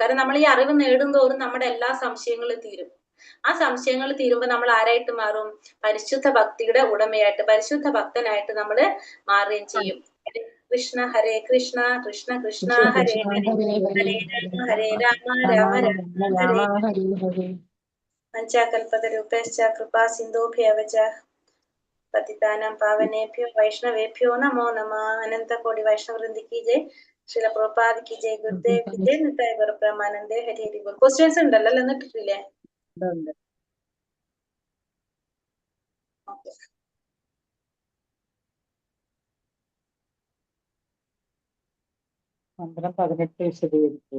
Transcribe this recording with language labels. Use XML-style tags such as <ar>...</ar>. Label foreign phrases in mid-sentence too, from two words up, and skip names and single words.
<ml>കാരണം നമ്മൾ ഈ അറിവ് നേടുന്തോറും നമ്മുടെ എല്ലാ സംശയങ്ങളും തീരും. ആ സംശയങ്ങൾ തീരുമ്പോൾ നമ്മൾ ആരായിട്ട് മാറും? പരിശുദ്ധ ഭക്തിയുടെ ഉടമയായിട്ട്, പരിശുദ്ധ ഭക്തനായിട്ട് നമ്മൾ മാറുകയും ചെയ്യും.</ml> <sa>കൃഷ്ണ ഹരേ കൃഷ്ണ കൃഷ്ണ കൃഷ്ണ ഹരേ ഹരേ ഹരേ രാമ രാമ രാമ ഹരേ പഞ്ചാകൽപതരൂപേശ്ച കൃപാ സിന്ധുഭ്യവ ച പതിതാനാം പാവനേഭ്യോ വൈഷ്ണവേഭ്യോ നമോ നമഃ. അനന്ത കോടി വൈഷ്ണവവൃന്ദ</sa> <hi>की जय. ശ്രീല പ്രഭുപാദ की जय. ഗുരുദേവ് की जय.</hi> <ml>നിതായ ഗുരുബ്രഹ്മാനന്ദേ</ml> <bn>হরি হরি বোল.</bn> <ml>ക്വസ്റ്റ്യൻസ് ഉണ്ടല്ലോ അല്ലേ? എന്നിട്ടില്ലേ? ഉണ്ട്. ഓക്കെ. മന്ത്രം 18 വിശദീകരിക്കുക.</ml>